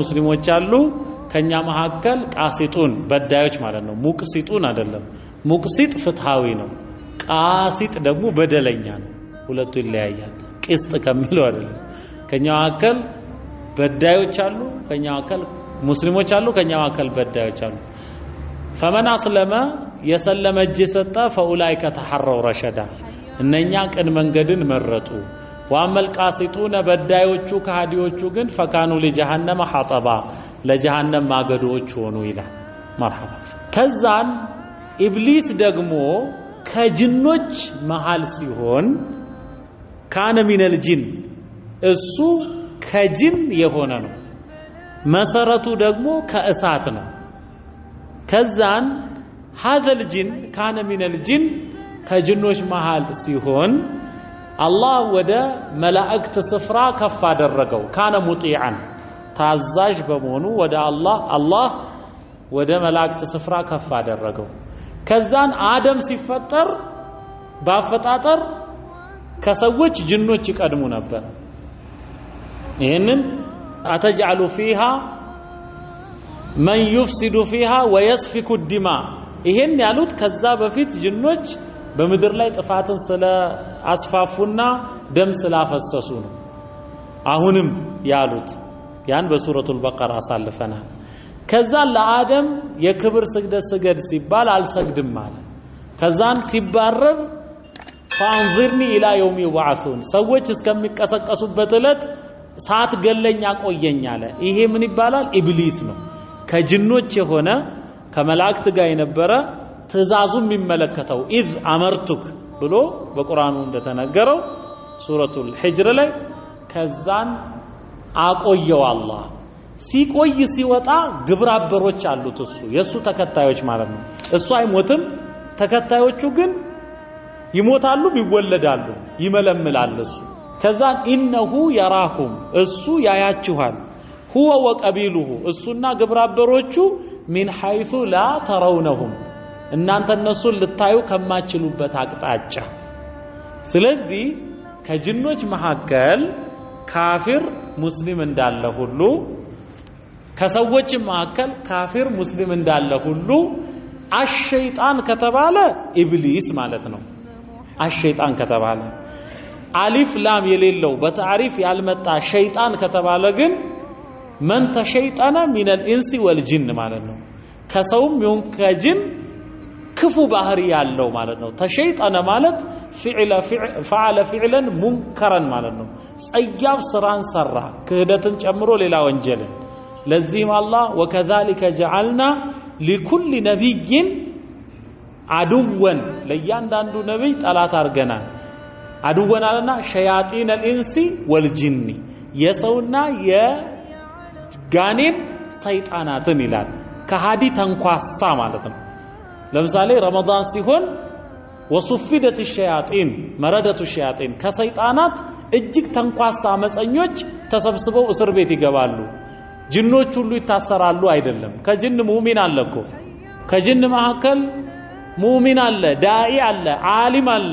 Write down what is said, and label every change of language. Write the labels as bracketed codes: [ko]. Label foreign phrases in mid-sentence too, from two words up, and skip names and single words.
[am] ሙስሊሞች አሉ፣ ከኛ መሐከል ቃሲጡን በዳዮች ማለት ነው ሙቅሲጡን አይደለም ሙቅሲጥ ፍትሃዊ ነው ቃሲጥ ደግሞ በደለኛ ነው ሁለቱ ይለያያል ቅስጥ ከሚለው አይደለም ከኛ መሐከል በዳዮች አሉ ከኛ መሐከል ሙስሊሞች አሉ ከኛ መሐከል በዳዮች አሉ [ar] فمن اسلم يسلم [am] እጅ ሰጠ [ar] فاولئك تحروا رشدا [am] እነኛ ቅን መንገድን መረጡ [ar] وأما القاسطون [am] በዳዮቹ ከሃዲዎቹ ግን [ar] فكانوا لجهنم حطبا [am] ለጀሃነም ማገዶች ሆኑ ይላል መርሐባ ከዛን ኢብሊስ ደግሞ ከጅኖች መሃል ሲሆን [ar] كان من الجن [am] እሱ ከጅን የሆነ ነው መሰረቱ ደግሞ ከእሳት ነው ከዛን [ar] هذا الجن كان من الجن [am] ከጅኖች መሃል ሲሆን አላህ ወደ መላእክት ስፍራ ከፍ አደረገው [ar] كان مطيعا [am] ታዛዥ በመሆኑ ወደ አላህ ወደ መላእክት ስፍራ ከፍ አደረገው ከዛን አደም ሲፈጠር ባፈጣጠር ከሰዎች ጅኖች ይቀድሙ ነበር ይሄንን አተجعل [ar] فيها من يفسد فيها ويسفك الدماء [am] ይሄን ያሉት ከዛ በፊት ጅኖች በመድር ላይ ጥፋትን ስለ አስፋፉና ደም ስላፈሰሱ ነው አሁንም ያሉት ያን በሱረቱል በቀራ አሳልፈናል ከዛ ለአደም የክብር ስግደት ሲባል አልሰግድም ማለት ከዛን ሲባረር [ar] فانظرني الى يوم يبعثون [am] ሰዎች እስከሚቀሰቀሱበት እለት ሰዓት ገለኛ ቆየኝ አለ ይሄ ምን ይባላል ኢብሊስ ነው ከጅኖች የሆነ ከመላእክት ጋር የነበረ ትእዛዙን የሚመለከተው ኢዝ አመርቱክ ብሎ በቁርአኑ እንደተነገረው ሱረቱል ሂጅር ላይ ከዛን አቆየው አላህ ሲቆይ ሲወጣ ግብረአበሮች አሉት እሱ የሱ ተከታዮች ማለት ነው እሱ አይሞትም ተከታዮቹ ግን ይሞታሉ ይወለዳሉ ይመለምላል እሱ ከዛን [ar] إنه يراكم [am] እሱ ያያችኋል [ar] هو وقبيله [am] እሱና ግብረአበሮቹ [ar] من حيث لا ترونهم [am] እናንተ እነሱን ልታዩ ከማችሉበት አቅጣጫ ስለዚህ ከጅኖች መሐከል ካፊር ሙስሊም እንዳለ ሁሉ ከሰዎች መሐከል ካፊር ሙስሊም እንዳለ ሁሉ አሸይጣን ከተባለ ኢብሊስ ማለት ነው አሸይጣን ከተባለ አሊፍ ላም የሌለው በታሪፍ ያልመጣ ሸይጣን ከተባለ ግን [ar] من تشيطن من الانس والجن [am] ማለት ነው ከሰውም ይሁን ከጅን ክፉ ባህሪ ያለው ማለት ነው ተሸይጣነ ማለት [ar] فعل فعلا منكرا [am] ማለት ነው ጸያፍ ስራን ሰራ ክህደትን ጨምሮ ሌላ ወንጀል ለዚህም አላህ [ar] وكذلك جعلنا لكل نبي [am] عدوا ለእያንዳንዱ ነብይ ጠላት አርገናል عدوا አለና [ar] شياطين الانس والجن [am] የሰውና ጋኔን ሰይጣናትን ይላል ከሃዲ ተንኳሳ ማለት ነው ለምሳሌ ረመዳን ሲሆን ወሱፊደት الشياطين መረደቱ الشياطين ከሰይጣናት እጅግ ተንኳሳ አመፀኞች ተሰብስበው እስር ቤት ይገባሉ ጅኖች ሁሉ ይታሰራሉ አይደለም ከጅን ሙእሚን አለኮ ከጅን መሐከል ሙእሚን አለ ዳኢ አለ ዓሊም አለ